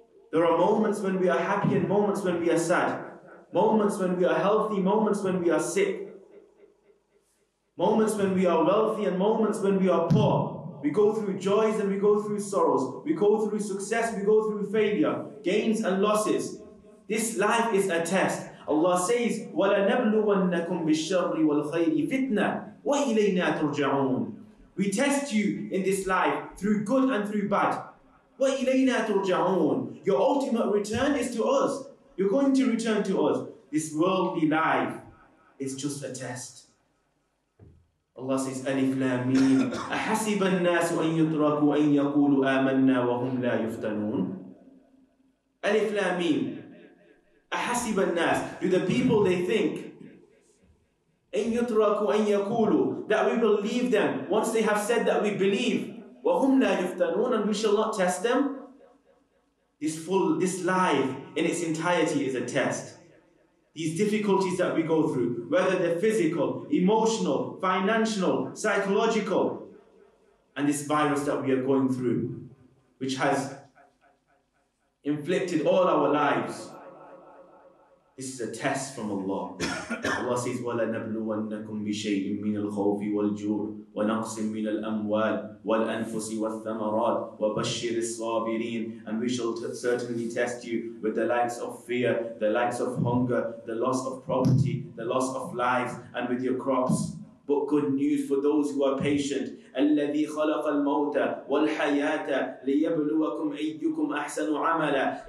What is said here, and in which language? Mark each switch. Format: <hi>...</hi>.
<en>There are moments when we are happy and moments when we are sad. Moments when we are healthy, moments when we are sick. Moments when we are wealthy and moments when we are poor. We go through joys and we go through sorrows. We go through success, we go through failure, gains and losses. This life is a test. Allah says,</en> <ar>وَلَنَبْلُوَنَّكُمْ بِالشَّرِّ وَالْخَيْرِ فِتْنَةً وَإِلَيْنَا تُرْجَعُونَ.</ar> <en>We test you in this life through good and through bad.</en> <ar>وَإِلَيْنَا تُرْجَعُونَ.</ar> <en>Your ultimate return is to us. You're going to return to us. This worldly life is just a test. Allah says,</en> <ar>Alif Lam Mim. أَحَسِبَ النَّاسُ أَن يُتْرَكُوا أَن يَقُولُوا آمَنَّا وَهُمْ لَا يُفْتَنُونَ. Alif Lam Mim. أَحَسِبَ النَّاسُ.</ar> <en>Do the people, they think,</en> <ar>أَن يُتْرَكُوا أَن يَقُولُوا,</ar> <en>that we will leave them once they have said that we believe.</en> <ar>وَهُمْ لَا يُفْتَنُونَ,</ar> <en>and we shall not test them. This life in its entirety is a test. These difficulties that we go through, whether they're physical, emotional, financial, psychological, and this virus that we are going through, which has inflicted all our lives. This is a test from Allah. Allah says,</en> <ar>وَلَنَبْلُوَنَّكُمْ بِشَيْءٍ مِّنَ الْخَوْفِ وَالْجُوعِ وَنَقْصٍ مِّنَ الْأَمْوَالِ وَالْأَنفُسِ وَالثَّمَرَاتِ وَبَشِّرِ الصَّابِرِينَ.</ar> <en>And we shall certainly test you with the likes of fear, the likes of hunger, the loss of property, the loss of lives, and with your crops. But good news for those who are patient.</en> <ar>الَّذِي خَلَقَ الْمَوْتَ وَالْحَيَاةَ لِيَبْلُوَكُمْ أَيُّكُمْ أَحْسَنُ عَمَلًا.</ar>